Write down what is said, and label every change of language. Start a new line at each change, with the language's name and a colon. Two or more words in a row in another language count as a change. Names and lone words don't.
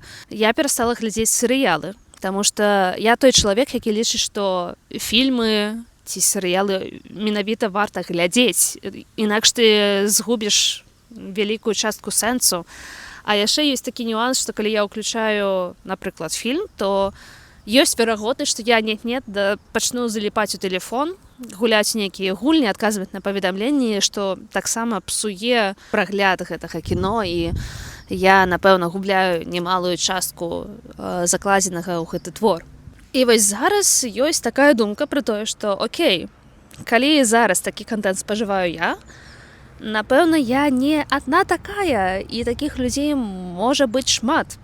Belarusian: Я перастала глядзець серыялы, таму што я той чалавек, які лічыць, што фільмы ці серыялы менавіта варта глядзець, інакш ты згубіш вялікую частку сэнсу. А яшчэ ёсць такі нюанс, што калі я ўключаю, напрыклад, фільм, то ёсць верагоднасць, што я нет-нет пачну заліпаць у тэлефон, гуляць нейкія гульні, адказваць на паведамленні, што таксама псуе прагляд гэтага кіно, і я, напэўна, губляю немалую частку закладзенага ў гэты твор. І вось зараз ёсць такая думка пра тое, што окей, калі зараз такі кантэнт спажываю я, напэўна, я не адна такая, і такіх людзей можа быць шмат.